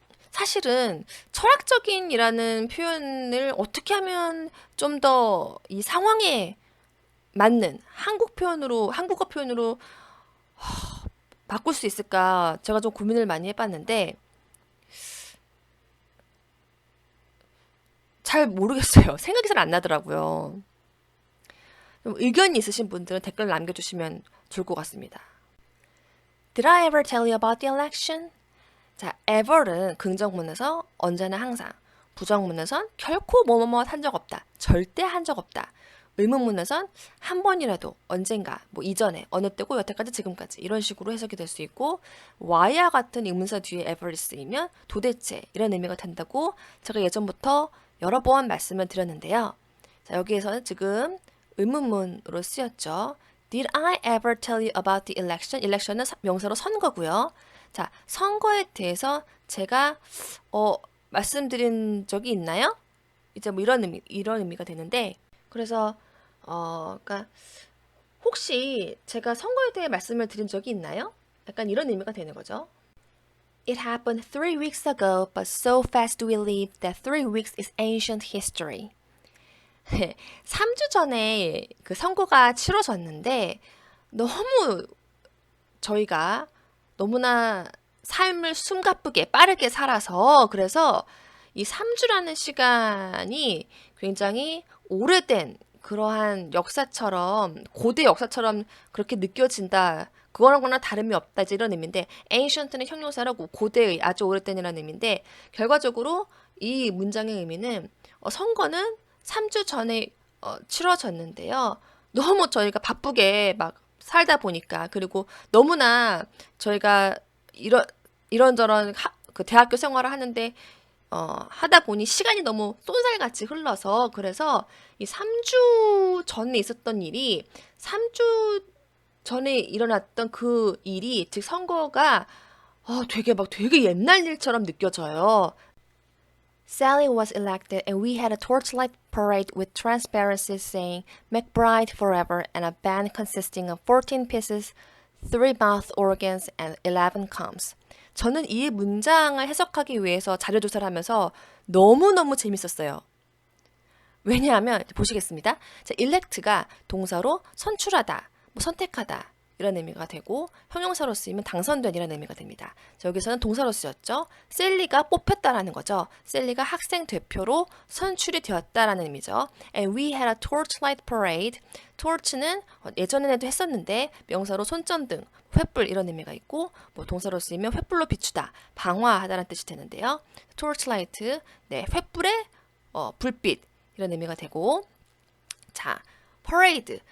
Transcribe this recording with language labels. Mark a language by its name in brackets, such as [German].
[Korean] 사실은 철학적인이라는 표현을 어떻게 하면 좀 더 이 상황에 맞는 한국어 표현으로 바꿀 수 있을까 제가 좀 고민을 많이 해봤는데 잘 모르겠어요. 생각이 잘 안 나더라고요. 의견이 있으신 분들은 댓글 남겨주시면 좋을 것 같습니다. [English] Did I ever tell you about the election? [Korean] 자, ever은 긍정문에서 언제나 항상, 부정문에선 결코 뭐뭐뭐 한 적 없다, 절대 한 적 없다. 의문문에선 한 번이라도 언젠가, 뭐 이전에, 어느 때고 여태까지 지금까지 이런 식으로 해석이 될 수 있고 why와 같은 의문사 뒤에 ever이 쓰이면 도대체 이런 의미가 된다고 제가 예전부터 여러 번 말씀을 드렸는데요. 자, 여기에서는 지금 의문문으로 쓰였죠. [English] Did I ever tell you about the election? [Korean] election은 명사로 선거고요. 자, 선거에 대해서 제가 말씀드린 적이 있나요? 이제 뭐 이런 의미가 되는데 그래서 그러니까 혹시 제가 선거에 대해 말씀을 드린 적이 있나요? 약간 이런 의미가 되는 거죠. [English] It happened 3 weeks ago, but so fast do we leave that 3 weeks is ancient history. [Korean] 3주 전에 그 선거가 치러졌는데 너무 저희가 너무나 삶을 숨가쁘게 빠르게 살아서 그래서 이 3주라는 시간이 굉장히 오래된 그러한 역사처럼 고대 역사처럼 그렇게 느껴진다. 그거랑거나 다름이 없다. 이제 이런 의미인데 ancient는 형용사라고 고대의 아주 오래된이라는 의미인데 결과적으로 이 문장의 의미는 선거는 3주 전에 치러졌는데요. 너무 저희가 바쁘게 막 살다 보니까 그리고 너무나 저희가 이런저런 그 대학교 생활을 하는데 하다 보니 시간이 너무 쏜살같이 흘러서 그래서 이 3주 전에 있었던 일이 3주 전에 일어났던 그 일이 즉 선거가 되게 옛날 일처럼 느껴져요. [English] Sally was elected and we had a torchlight parade with transparencies saying McBride forever and a band consisting of 14 pieces, 3 mouth organs and 11 combs. [Korean] 저는 이 문장을 해석하기 위해서 자료조사를 하면서 너무너무 재밌었어요. 왜냐하면 보시겠습니다. 자, elect가 동사로 선출하다, 뭐 선택하다 이런 의미가 되고 형용사로 쓰이면 당선된 이런 의미가 됩니다. 자, 여기서는 동사로 쓰였죠. 셀리가 뽑혔다라는 거죠. 셀리가 학생 대표로 선출이 되었다라는 의미죠. [English] And we had a torchlight parade. [Korean] torch는 예전에도 했었는데 명사로 손전등, 횃불 이런 의미가 있고 뭐 동사로 쓰이면 횃불로 비추다, 방화하다라는 뜻이 되는데요. torchlight, 네, 횃불의 불빛 이런 의미가 되고 자, parade.